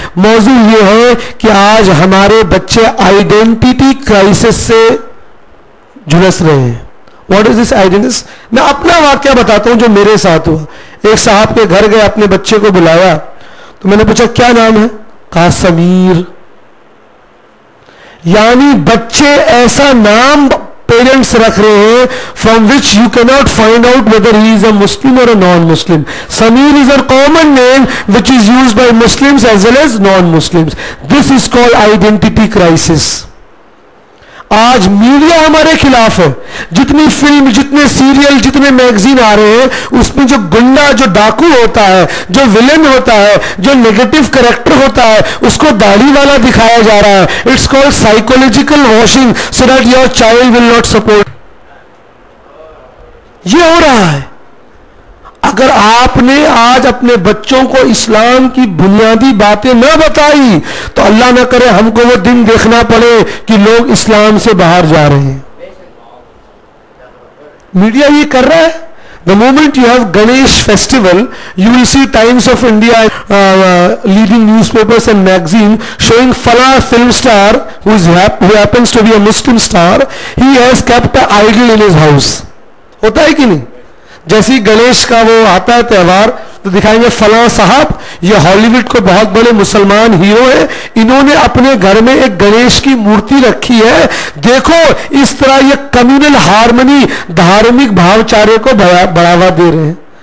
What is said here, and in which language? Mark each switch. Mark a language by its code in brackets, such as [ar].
[ur] موضوع یہ ہے کہ آج ہمارے بچے آئیڈینٹی کرائسس سے جھلس رہے ہیں. [en] What is this identity? [ur] میں اپنا واقعہ بتاتا ہوں جو میرے ساتھ ہوا. ایک صاحب کے گھر گئے, اپنے بچے کو بلایا تو میں نے پوچھا کیا نام ہے؟ کہا سمیر. یعنی بچے ایسا نام پیرنٹس رکھ رہے ہیں [en] from which you cannot find out whether he is a Muslim or a non-Muslim. Sameer is a common name which is used by Muslims as well as non-Muslims. This is called identity crisis. [ur] آج media ہمارے خلاف ہے. جتنی film, جتنے serial, جتنے magazine آ رہے ہیں اس میں جو گنڈا, جو ڈاکو ہوتا ہے, جو ولن ہوتا ہے, جو نیگیٹو کریکٹر ہوتا ہے, اس کو داڑھی والا دکھایا جا رہا ہے. [en] It's called psychological washing so that your child will not support. [ur] یہ ہو رہا ہے. اگر آپ نے آج اپنے بچوں کو اسلام کی بنیادی باتیں نہ بتائی تو اللہ نہ کرے ہم کو وہ دن دیکھنا پڑے کہ لوگ اسلام سے باہر جا رہے ہیں. میڈیا یہ کر رہا ہے. [en] The moment you have Ganesh festival, you will see Times of India leading newspapers and magazine showing Fala film star who happens to be a Muslim star. He has kept an idol in his house. [ur] ہوتا ہے کہ نہیں؟ جیسی گنیش کا وہ آتا ہے تہوار تو دکھائیں گے فلاں صاحب یہ ہالی ووڈ کو بہت بڑے مسلمان ہیرو ہیں, انہوں نے اپنے گھر میں ایک گنیش کی مورتی رکھی ہے, دیکھو اس طرح یہ کمیونل ہارمنی, دھارمک بھاو چارے کو بڑھاوا دے رہے ہیں.